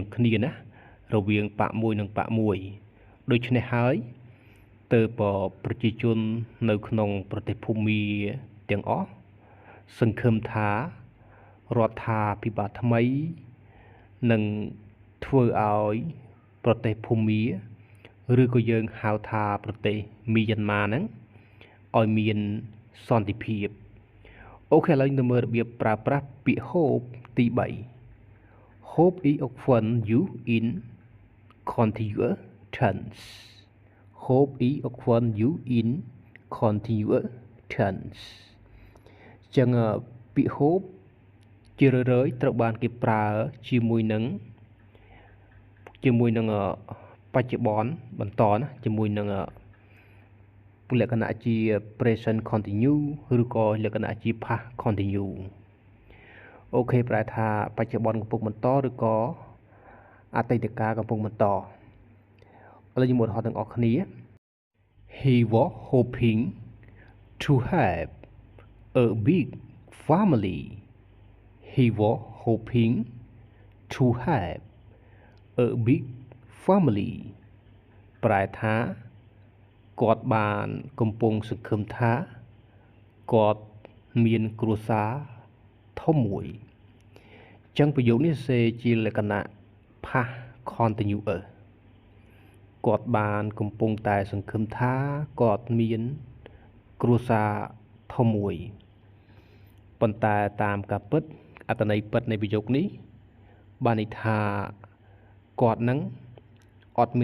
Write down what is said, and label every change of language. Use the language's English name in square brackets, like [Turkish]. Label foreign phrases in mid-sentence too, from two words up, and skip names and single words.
[Khmer] គ្នាណារវាងបកមួយនិងបកមួយដូច្នេះហើយទើបប្រជាជននៅក្នុងប្រទេសភូមាទាំងអស់សង្ឃឹមថារដ្ឋាភិបាលថ្មីនឹងធ្វើឲ្យប្រទេសភូមាឬក៏យើងហៅថាប្រទេសមីយ៉ាន់ម៉ាហ្នឹងឲ្យមានសន្តិភាពអូខេឥឡូវទៅមើលរបៀបប្រើប្រាស់ពាក្យ hope ទី [English] 3 hope is often used in continuous tense hope is often used in continuous tense [Khmer] ចឹងពាក្យ hope ជារឿយៗត្រូវបានគេប្រើជាមួយនឹង បច្ចុប្បន្នបន្តណាជាមួយនឹងលក្ខណៈជា [English] present continue [Khmer] ឬ ក៏លក្ខណៈជា [English] past continue [Khmer] អូខេប្រែថាបច្ចុប្បន្នកំពុងបន្តឬក៏អតីតកាលកំពុងបន្តឥឡូវយើងមកឧទាហរណ៍ទាំងអស់គ្នា [English] He was hoping to have a big family He was hoping to have a big [Khmer] family ប្រែថាគាត់បានកំពុងសង្ឃឹមថាគាត់មានគ្រួ សារធំមួយចឹងប្រយោគនេះសេជាលក្ខណៈ [English] past continuous [Khmer] គាត់បានកំពុងតែសង្ឃឹមថាគាត់មានគ្រួសារធំមួយប៉ុន្តែតាមការពិតអត្ថន័យពិតនៃប្រយោគនេះបានន័យថាគាត់នឹងអត់